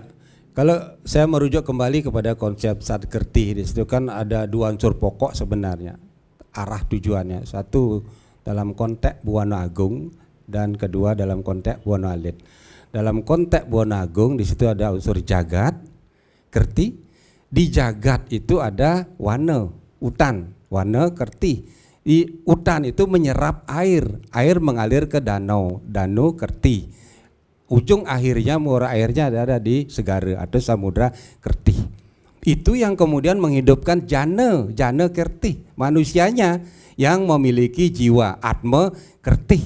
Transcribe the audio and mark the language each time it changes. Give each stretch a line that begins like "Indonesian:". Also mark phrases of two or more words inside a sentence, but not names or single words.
Indonesian: Kalau saya merujuk kembali kepada konsep Satkerti, di situ kan ada dua unsur pokok sebenarnya arah tujuannya. Satu dalam konteks Buwana Agung dan kedua dalam konteks Buwana Alit. Dalam konteks Buwana Agung di situ ada unsur jagat, kerti. Di jagat itu ada wana, utan, wana, kerti. Di utan itu menyerap air, air mengalir ke danau, danau, kerti. Ujung akhirnya muara airnya ada di segara atau samudra kerti. Itu yang kemudian menghidupkan jana kerti, manusianya yang memiliki jiwa atma kerti.